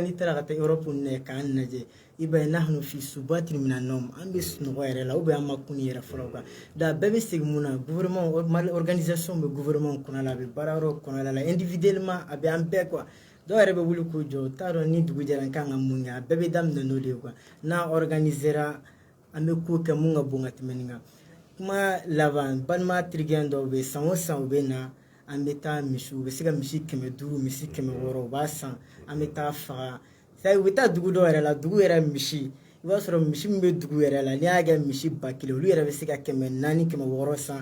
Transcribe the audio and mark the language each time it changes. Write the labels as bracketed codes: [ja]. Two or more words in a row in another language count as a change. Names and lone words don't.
[bm] n'i taara ka taa Europe ninnu k'an lajɛ i b'a ye [ar] نحن في سبات من النوم [bm] an bɛ sunɔgɔ yɛrɛ la [fr] ou bien [bm] an ma kuni yɛrɛ fɔlɔ kan da bɛɛ bɛ segin mun na gouvernement Mali organisation bɛ gouvernement kɔnɔ la a bɛ baara yɔrɔ kɔnɔ la individuellement a bɛ an bɛɛ quoi dɔw yɛrɛ bɛ wuli k'u jɔ u t'a dɔn ni dugu jɛra n kan ka mun kɛ a bɛɛ bɛ daminɛ n'o de ye quoi n'a organisera an bɛ ko kɛ mun ka bon ka tɛmɛ nin kan kuma laban balima terikɛ dɔw bɛ san o san u bɛ na an bɛ taa misi u bɛ se ka misi 500 misi 600 u b'a san an bɛ taa faga u bɛ taa dugu dɔw yɛrɛ la dugu yɛrɛ misi i b'a sɔrɔ misi min bɛ dugu yɛrɛ la n'i y'a kɛ misi 1000 olu yɛrɛ bɛ se ka 400 600 san